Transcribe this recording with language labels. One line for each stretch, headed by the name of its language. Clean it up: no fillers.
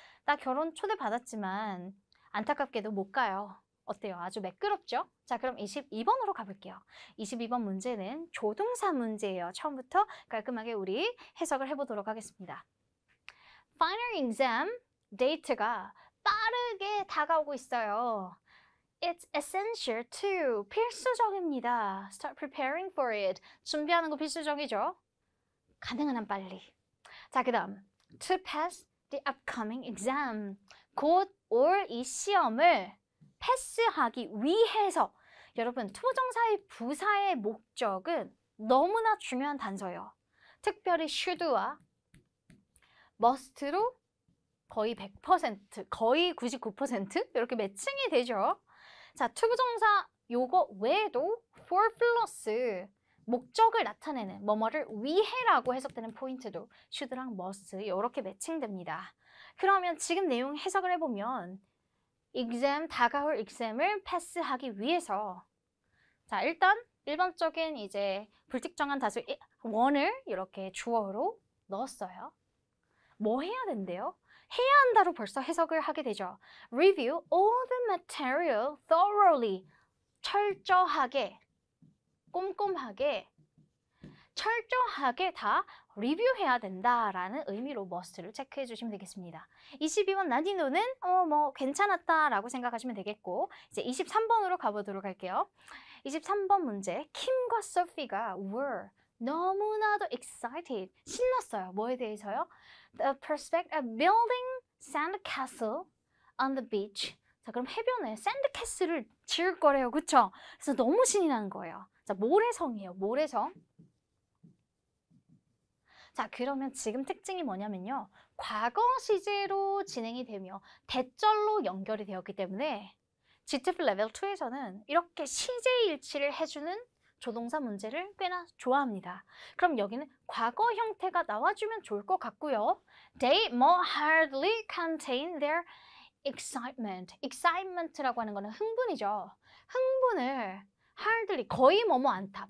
Korean: 나 결혼 초대받았지만 안타깝게도 못 가요. 어때요? 아주 매끄럽죠? 자, 그럼 22번으로 가볼게요. 22번 문제는 조동사 문제예요. 처음부터 깔끔하게 우리 해석을 해보도록 하겠습니다.
English: Final exam
Korean: 데이트가 빠르게 다가오고 있어요.
English: It's essential to
Korean: 필수적입니다.
English: Start preparing for it.
Korean: 준비하는 거 필수적이죠? 가능한 한 빨리. 자, 그 다음
English: to pass the upcoming exam.
Korean: 곧 올 이 시험을 패스하기 위해서 여러분 투부정사의 부사의 목적은 너무나 중요한 단서예요. 특별히 should와 must로 거의 100%, 거의 99% 이렇게 매칭이 되죠. 자, 투부정사 요거 외에도 for 플러스 목적을 나타내는 뭐뭐를 위해라고 해석되는 포인트도 should랑 must 이렇게 매칭됩니다. 그러면 지금 내용 해석을 해보면 exam, 다가올 exam을 패스하기 위해서 자, 일단 일반적인 이제 불특정한 다수 원을 이렇게 주어로 넣었어요. 뭐 해야 된대요? 해야 한다로 벌써 해석을 하게 되죠.
English: Review all the material thoroughly.
Korean: 철저하게, 꼼꼼하게, 철저하게 다 리뷰해야 된다라는 의미로 must를 체크해 주시면 되겠습니다. 22번 난이도는 뭐 괜찮았다라고 생각하시면 되겠고, 이제 23번으로 가보도록 할게요. 23번 문제, 킴과 소피가 were 너무나도 excited, 신났어요. 뭐에 대해서요?
English: The prospect of building sand castle on the beach.
Korean: 자, 그럼 해변에 샌드 캐슬을 지을 거래요. 그쵸? 그래서 너무 신이 나는 거예요. 자, 모래성이에요. 모래성. 자, 그러면 지금 특징이 뭐냐면요. 과거 시제로 진행이 되며 대절로 연결이 되었기 때문에 GTF 레벨 2에서는 이렇게 시제 일치를 해주는 조동사 문제를 꽤나 좋아합니다. 그럼 여기는 과거 형태가 나와주면 좋을 것 같고요.
English: They more hardly contain their excitement.
Korean: excitement라고 하는 거는 흥분이죠. 흥분을 hardly, 거의 뭐뭐 않다.